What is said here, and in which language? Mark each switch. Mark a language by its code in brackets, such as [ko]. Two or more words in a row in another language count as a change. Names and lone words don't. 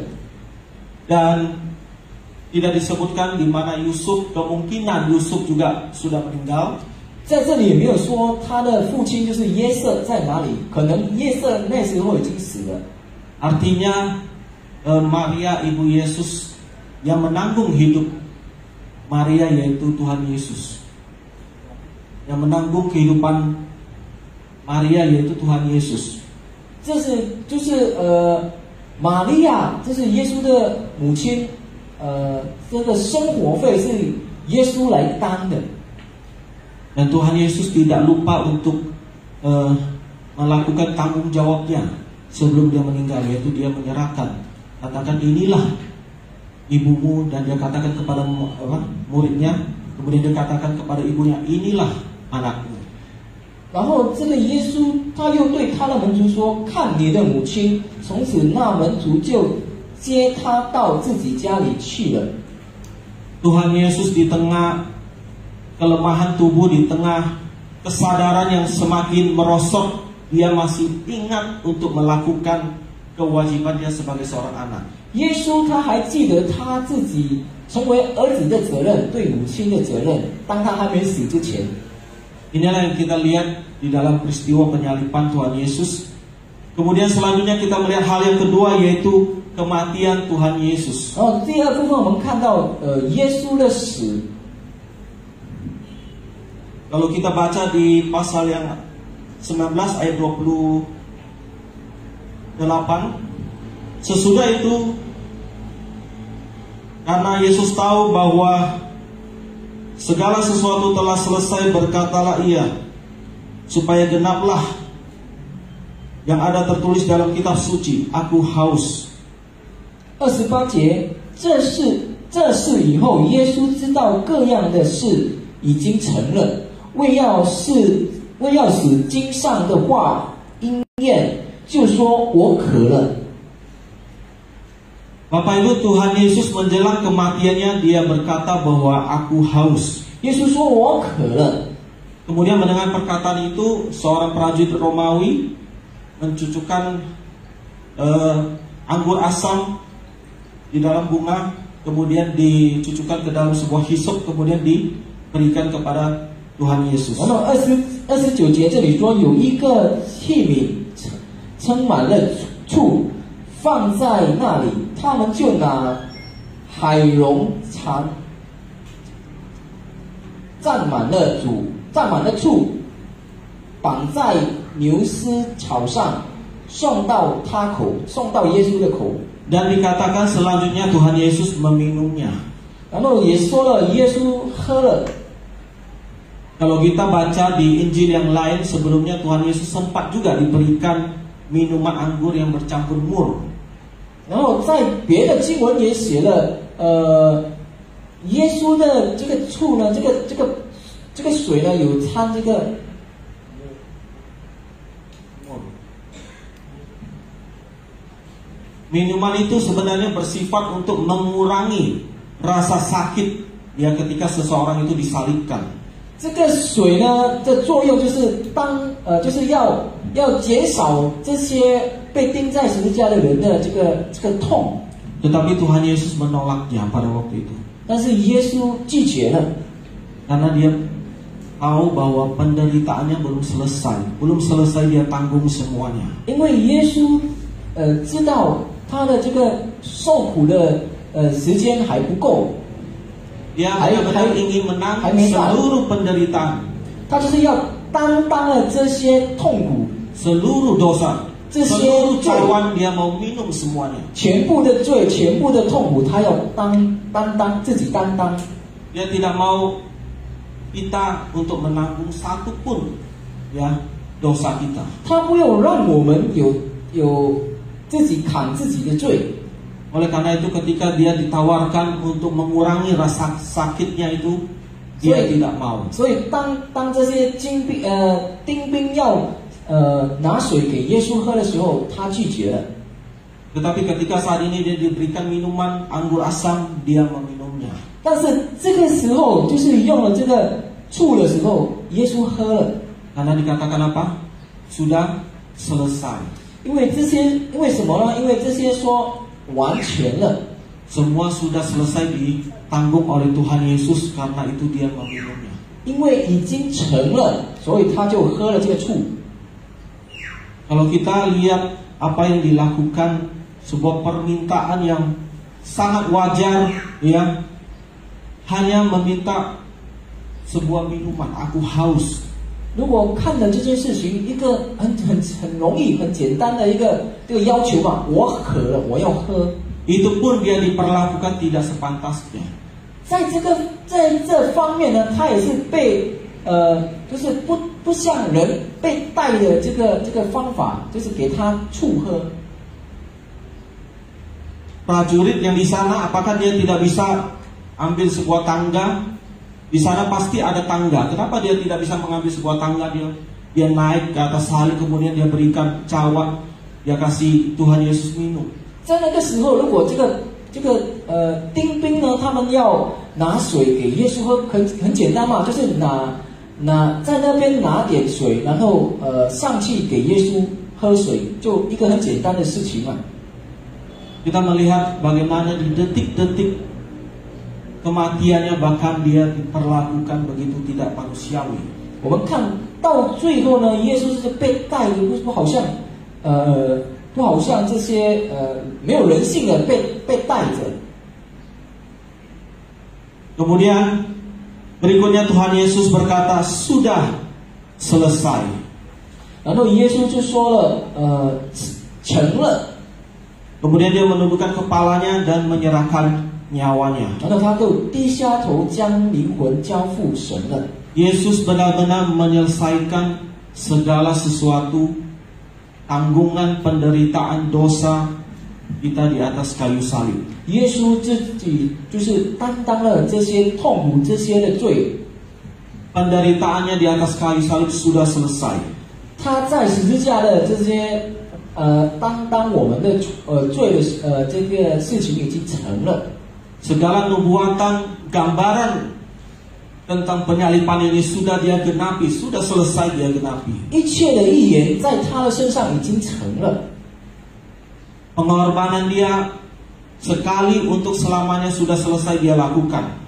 [id] Dan tidak disebutkan di mana Yusuf, kemungkinan Yusuf juga sudah meninggal. [zh] 在这里也没有说他的父亲就是约瑟在哪里，可能约瑟那时候已经死了。 [id] Artinya Maria ibu Yesus yang menanggung hidup Maria yaitu Tuhan Yesus. Yang menanggung kehidupan Maria yaitu Tuhan Yesus. [zh] 这是就是玛利亚，这是耶稣的母亲，这个生活费是耶稣来担的。 [id] Dan Tuhan Yesus tidak lupa untuk melakukan tanggung jawabnya sebelum dia meninggal, yaitu dia menyerahkan, katakan inilah ibumu, dan dia katakan kepada muridnya, kemudian dia katakan kepada ibunya, inilah anakmu. [zh] 然后这个耶稣他又对他的门徒说：“看你的母亲。” 从此那门徒就接他到自己家里去了。 [id] Tuhan Yesus di tengah kelemahan tubuh, di tengah kesadaran yang semakin merosot, dia masih ingat untuk melakukan kewajibannya sebagai seorang anak. [zh] 耶稣他还记得他自己成为儿子的责任，对母亲的责任。当他还没死之前， [id] Inilah yang kita lihat di dalam peristiwa penyaliban Tuhan Yesus. Kemudian selanjutnya kita melihat hal yang kedua, yaitu kematian Tuhan Yesus. [zh] 然后第二部分我们看到耶稣的死。 [id] Kalau kita baca di pasal yang 19 ayat 28, sesudah itu karena Yesus tahu bahwa segala sesuatu telah selesai, berkatalah ia, supaya genaplah yang ada tertulis dalam kitab suci, aku haus. [zh] 28 节，这事以后，耶稣知道各样的事已经成了，为要使经上的话应验，就说我渴了。 [id] Bapak Ibu, Tuhan Yesus menjelang kematiannya, dia berkata bahwa aku haus. [zh] 耶稣说我渴了。 [id] Kemudian mendengar perkataan itu, seorang prajurit Romawi mencucukkan anggur asam di dalam bunga, kemudian dicucukkan ke dalam sebuah hisop, kemudian diberikan kepada Tuhan Yesus. [zh] 然后29节这里说，有一个器皿盛满了醋，放在那里，他们就拿海蓉尝蘸满了醋，绑在牛丝草上，送到耶稣的口。 [id] Dan dikatakan selanjutnya Tuhan Yesus meminumnya. [zh] 然后也说了，耶稣喝了。 [id] Kalau kita baca di Injil yang lain sebelumnya, Tuhan Yesus sempat juga diberikan minuman anggur yang bercampur mur. [zh] 然后在别的经文也写了，耶稣的这个醋呢，这个水呢有掺这个。 [id] Minuman itu sebenarnya bersifat untuk mengurangi rasa sakit ya ketika seseorang itu disalibkan. [zh] 这个水呢的作用就是就是要减少这些被钉在十字架的人的这个痛。 [id] Tetapi Tuhan Yesus menolaknya pada waktu itu. [zh] 但是耶稣拒绝了， [id] Karena dia tahu bahwa penderitaannya belum selesai dia tanggung semuanya. [zh] 因为耶稣知道他的这个受苦的时间还不够。 [id] Dia benar-benar ingin menanggung seluruh penderitaan, [zh] 他就是要担当了这些痛苦， [id] seluruh dosa, [zh] 这些 [id] seluruh [zh] 罪， [id] cawan dia mau minum semuanya. [zh] 全部的罪，全部的痛苦，他要自己担当。 [id] Dia tidak mau kita untuk menanggung satu pun ya dosa kita. [zh] 他不要让我们有自己扛自己的罪。 [id] Oleh karena itu ketika dia ditawarkan untuk mengurangi rasa sakitnya itu, dia tidak mau. [zh] 所以当这些丁兵要拿水给耶稣喝的时候，他拒绝了。 [id] Tetapi ketika saat ini dia diberikan minuman anggur asam, dia meminumnya. [zh] 但是这个时候，就是用了这个醋的时候，耶稣喝了。 [id] Karena dikatakan apa? Sudah selesai. [zh] 因为什么呢？因为这些说完全了， [id] Semua sudah selesai ditanggung oleh Tuhan Yesus, karena itu dia meminumnya. [zh] 因为已经成了，所以他就喝了这个醋。 [id] Kalau kita lihat apa yang dilakukan, sebuah permintaan yang sangat wajar, ya, hanya meminta sebuah minuman. Aku haus. [zh] 如果看了这件事情，一个很容易、很简单的一个这个要求嘛，我渴了，我要喝。 [id] Itu pun dia diperlakukan tidak sepantasnya. [zh] 在这方面呢，他也是被就是不像人被带的这个方法，就是给他醋喝。 [id] Prajurit yang di sana, apakah dia tidak bisa ambil sebuah tangga? Di sana pasti ada tangga. Kenapa dia tidak bisa mengambil sebuah tangga? Dia naik ke atas salib, kemudian dia berikan cawan, dia kasih Tuhan Yesus minum. [zh] 在那个时候，如果这个丁兵呢，他们要拿水给耶稣喝，很简单嘛，就是在那边拿点水，然后上去给耶稣喝水，就一个很简单的事情嘛。 [id] Kita melihat bagaimana di detik-detik kematiannya, bahkan dia diperlakukan begitu tidak manusiawi. [zh] 我们看到最后呢，耶稣是被带的，不好像这些没有人性的被带着。 [id] Kemudian berikutnya Tuhan Yesus berkata, sudah selesai. [zh] 然后耶稣就说了，成了。 [id] Kemudian dia menundukkan kepalanya dan menyerahkan nyawanya. [zh] 然后他就低下头，将灵魂交付神了。 [id] Yesus benar-benar menyelesaikan segala sesuatu, tanggungan penderitaan dosa kita di atas kayu salib. [zh] 耶稣自己就是担当了这些痛苦、这些的罪。 [id] Penderitaannya di atas kayu salib sudah selesai. [zh] 他在十字架的这些担当我们的罪的这个事情已经成了。 [id] Segala nubuatan, gambaran tentang penyaliban ini sudah dia genapi, sudah selesai dia genapi. [zh] 一切的预言在他的身上已经成了。 [id] Pengorbanan dia sekali untuk selamanya sudah selesai dia lakukan.